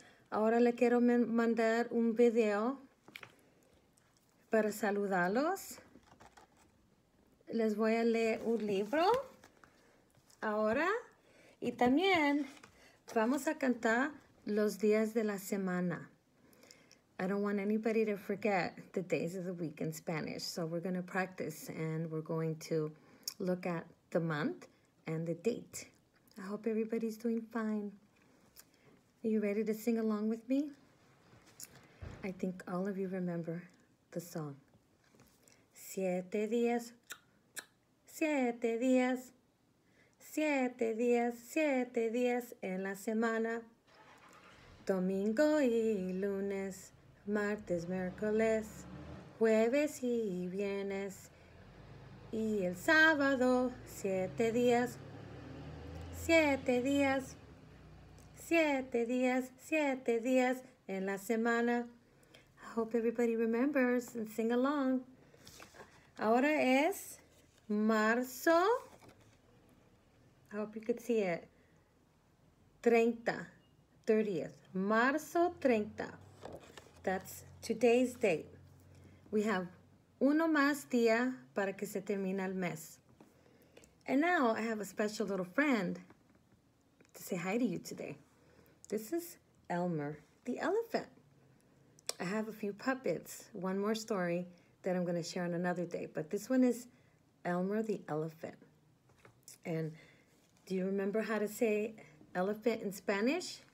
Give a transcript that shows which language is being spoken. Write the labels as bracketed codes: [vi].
[es] Ahora le quiero mandar un video para saludarlos. Les voy a leer un libro ahora y también vamos a cantar los días de la semana. [en] I don't want anybody to forget the days of the week in Spanish, so we're going to practice and we're going to look at the month and the date. I hope everybody's doing fine. Are you ready to sing along with me? I think all of you remember the song. [es] 7 días, 7 días, 7 días, 7 días en la semana. Domingo y lunes, martes, miércoles, jueves y viernes. Y el sábado, 7 días, 7 días, 7 días, 7 días en la semana. [en] I hope everybody remembers and sing along. [es] Ahora es marzo. [en] I hope you could see it. [es] 30th. Marzo 30. [en] That's today's date. We have [es] uno más día para que se termine el mes. [en] And now I have a special little friend to say hi to you today. This is Elmer, the elephant. I have a few puppets, one more story that I'm going to share on another day. But this one is Elmer the elephant. And do you remember how to say elephant in Spanish?